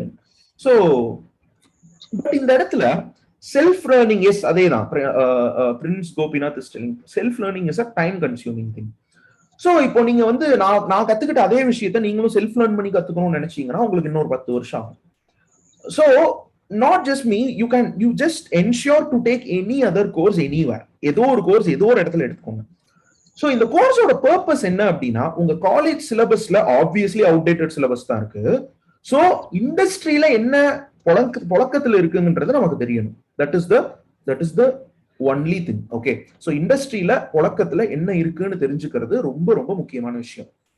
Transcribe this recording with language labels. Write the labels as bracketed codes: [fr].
[ta] And so but இந்த இடத்துல self learning S அதேதான். [en] Prince Gopinath is telling self learning is a time consuming thing. [ta] So இப்போ நீங்க வந்து நான் கத்துக்கிட்ட அதே விஷயத்த நீங்களும் செல்ஃப் லேர்ன் பண்ணி கத்துக்கணும்னு நினைச்சீங்கன்னா உங்களுக்கு இன்னொரு 10 வருஷம் ஆகும். [en] So not just me, you just ensure to take any other course anywhere. [ta] ஏதோ ஒரு கோர்ஸ் ஏதோ ஒரு இடத்துல எடுத்துக்கோங்க. ஸோ இந்த கோர்ஸோட பர்பஸ் என்ன அப்படின்னா, உங்க காலேஜ் சிலபஸ்ல ஆப்வியஸ்லி அவுடேட்டட் சிலபஸ் தான் இருக்கு. ஸோ இண்டஸ்ட்ரியில என்ன புழக்கத்துல இருக்குன்றது நமக்கு தெரியணும். [en] That is the only thing. [ta] Okay, so இண்டஸ்ட்ரியில புழக்கத்துல என்ன இருக்குன்னு தெரிஞ்சுக்கிறது ரொம்ப ரொம்ப முக்கியமான விஷயம்.